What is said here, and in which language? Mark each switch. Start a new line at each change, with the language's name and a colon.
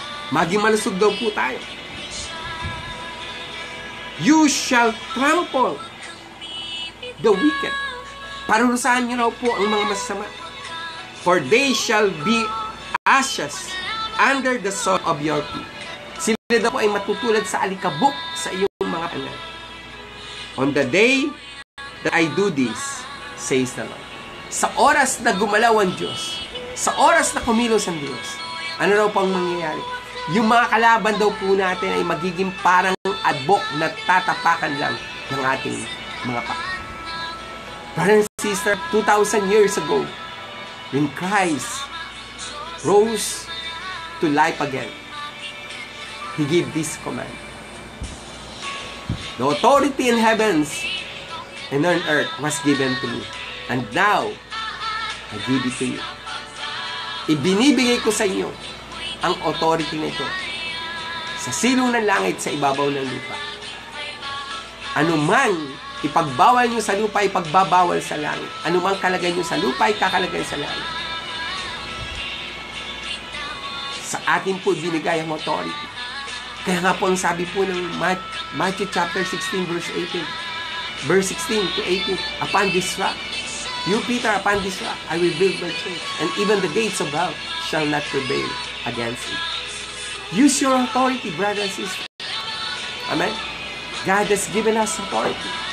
Filipino: Maging malusog daw po tayo.
English: You shall trample the wicked.
Filipino: Parurusahan niyo raw po ang mga masama.
English: For they shall be ashes under the sole of your feet.
Filipino: Sila daw po ay matutulad sa alikabok sa iyong mga panal.
English: On the day that I do this, says the Lord.
Filipino: Sa oras na gumalaw ang Diyos, sa oras na kumilos ang Diyos, ano raw pang mangyayari? Yung mga kalaban daw po natin ay magiging parang adbok na tatapakan lang ng ating mga pa.
English: Brother and sister, 2,000 years ago, when Christ rose to life again, He gave this command. The authority in heavens and on earth was given to me. And now, I give it to you.
Filipino: Ibinibigay ko sa inyo ang authority na ito sa silong ng langit, sa ibabaw ng lupa. Ano man ipagbawal nyo sa lupa, ipagbabawal sa langit. Ano man kalagay nyo sa lupa, ikakalagay sa langit. Sa atin po binigay ang authority. Kaya nga po ang sabi po ng
English: Matthew chapter 16 verse 18. Verse 16 to 18. Upon this rock, you Peter, upon this rock, I will build my church, and even the gates of hell shall not prevail against it. Use your authority, brothers and sisters. Amen? God has given us authority.